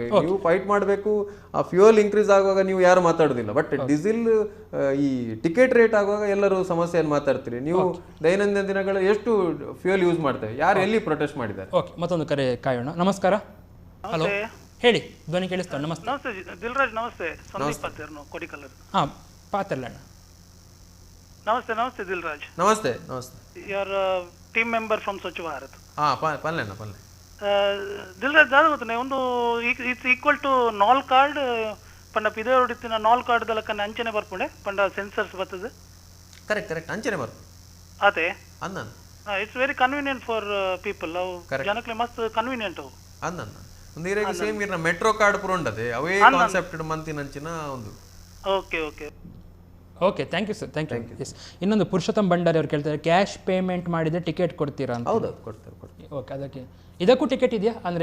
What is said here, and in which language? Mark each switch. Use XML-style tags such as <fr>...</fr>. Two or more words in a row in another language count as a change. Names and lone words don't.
<kn>ನೀವು ಫೈಟ್ ಮಾಡಬೇಕು. ಆ</kn> <en>fuel increase</en> <kn>ಆಗುವಾಗ ನೀವು ಯಾರು ಮಾತಾಡೋದಿಲ್ಲ,</kn> <en>but diesel</en> <kn>ಈ</kn> <en>ticket rate</en> <kn>ಆಗುವಾಗ ಎಲ್ಲರೂ ಸಮಸ್ಯೆಯನ್ನು ಮಾತಾಡ್ತೀರಿ. ನೀವು ದೈನಂದಿನ ದಿನಗಳು ಎಷ್ಟು</kn> <en>fuel use</en> <kn>ಮಾಡ್ತೇವೆ, ಯಾರು ಎಲ್ಲಿ ಪ್ರೊಟೆಸ್ಟ್ ಮಾಡಿದ್ದಾರೆ. ಓಕೆ, ಮತ್ತೊಂದು ಕರೆ ಕಾಯೋಣ. ನಮಸ್ಕಾರ. ಹಲೋ, ಹೇಳಿ, ಧ್ವನಿ ಕೇಳಿಸ್ತಾ? ನಮಸ್ತೆ.</kn> <tcy>ದಿಲ್ರಾಜ್ ನಮಸ್ತೆ. ಸಂದೀಪ್ ಪಾತೆರ್ನು ಕೊಡಿಕಲ್ಲರ್. ಪಾತೆರ್ಲಣ್ಣ. ನಮಸ್ತೆ ದಿಲ್ರಾಜ್. ನಮಸ್ತೆ.</tcy> <en>your team member from Swachh Bharat.</en> <tcy>ಪಲ್ಲೆ ದಿಲ್ರಾಜ್ ದಾದ ಗೊತ್ತನೆ ಒಂದು</tcy> <en>it's equal to</en> <tcy>ನಾಲ್ ಕಾರ್ಡ್ ಪಂಡ ಪಿದೆ ಹೊಡಿತಿನ ನಾಲ್ ಕಾರ್ಡ್ ದಲಕನ್ನ ಅಂಚನೆ ಬರ್ಪುಂಡೆ ಪಂಡ ಸೆನ್ಸರ್ಸ್ ಬರ್ತದೆ. ಕರೆಕ್ಟ್ ಅಂಚನೆ ಬರ್ಪು ಅದೇ ಅನ್ನ</tcy> <en>it's very convenient for people.</en> <tcy>ಅವು ಜನಕ್ಕೆ ಮಸ್ತ್ ಕನ್ವೀನಿಯಂಟ್ ಅವು ಅನ್ನ ಒಂದಿರೇಗ ಸೇಮ್ ಗಿರ್ನ</tcy> <en>metro card</en> <tcy>ಪುರ ಉಂಟದೆ ಅವೇ ಕಾನ್ಸೆಪ್ಟ್ ಮಂತಿನಂಚಿನ ಒಂದು.</tcy> <en>OK, thank you sir, thank you. Yes.</en> <kn>ಇನ್ನೊಂದು ಪುರುಷೋತ್ತಮ್ ಭಂಡಾರಿ ಅವ್ರು ಕೇಳ್ತಾರೆ,</kn> <en>cash payment</en> <kn>ಮಾಡಿದರೆ ಟಿಕೆಟ್ ಕೊಡ್ತೀರಾ ಅಂತ. ಹೌದು, ಕೊಡ್ತಾರೆ. ಓಕೆ, ಅದಕ್ಕೆ ಇದಕ್ಕೂ ಟಿಕೆಟ್ ಇದೆಯಾ? ಅಂದರೆ</kn>